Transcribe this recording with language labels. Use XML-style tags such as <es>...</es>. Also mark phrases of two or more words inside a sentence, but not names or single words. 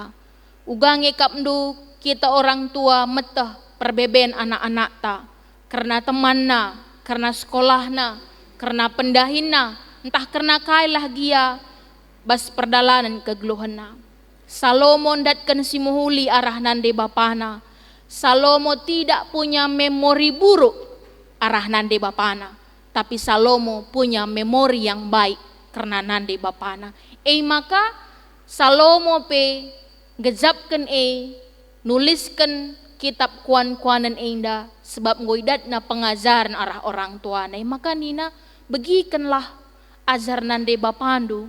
<btx>Uga ngekap ndu kita orang tua metah perbeben anak-anak ta.</btx> <id>Karena temanna, karena sekolahna, karena pendahina, entah karena kailah gia bas perdalanan kegeluhana.</id> <btx>Salomo datkan si muhuli arah nande bapana.</btx> <id>Salomo tidak punya memori buruk arah nande bapana, tapi Salomo punya memori yang baik karena nande bapana.</id> <btx>Maka Salomo pe gejapkan nuliskan kitab kuan-kuanan indah sebab ngoidatna pengajaran arah orang tua. Maka nina begikanlah ajar nande bapandu.</btx>